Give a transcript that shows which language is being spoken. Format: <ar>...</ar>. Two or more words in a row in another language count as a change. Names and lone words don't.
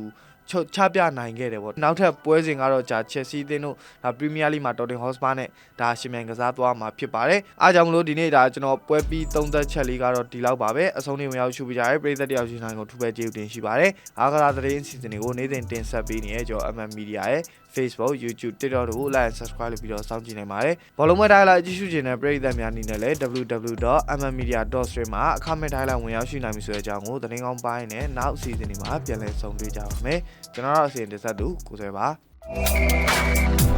<my>ချပြနိုင်ခဲ့တယ်ပေါ့နောက်ထပ်ပွဲစဉ်ကတော့ဂျာ Chelsea အသင်းတို့ဒါ Premier League မှာ Tottenham Hotspur နဲ့ဒါရှင်မြန်ကစားသွားမှာဖြစ်ပါတယ် အားကြောင့်မလို့ဒီနေ့ဒါကျွန်တော်ပွဲပြီးသုံးသက်ချက်လေးကတော့ဒီလောက်ပါပဲအဆုံးထိဝင်ရောက်ရှုပြကြရဲပရိသတ်တယောက်ချင်းတိုင်းကိုထူပဲကျေးဇူးတင်ရှိပါတယ်အားကစားသတင်းအစီအစဉ်တွေကိုနေ့စဉ်တင်ဆက်ပေးနေရကျွန်တော် MM Media ရဲ့ Facebook YouTube TikTok တို့</my> <en>like and subscribe</en> <my>လုပ်ပြီးတော့စောင့်ကြည့်နိုင်ပါတယ်ဘောလုံးမတိုင်းလာကြည့်ရှုခြင်းနဲ့ပရိသတ်များအနေနဲ့လည်း www.mmmedia.stream မှာအခမဲ့တိုင်းလာဝင်ရောက်ရှိနိုင်ပြီဆိုတဲ့အကြောင်းကိုသတင်းကောင်းပိုင်းနဲ့နောက်အစီအစဉ်တွေမှာပြန်လည်ဆုံတွေ့ကြပါမယ်ကျွန်တော်တို့အစီအစဉ်တင်ဆက်သူကိုဆွဲပါ</my>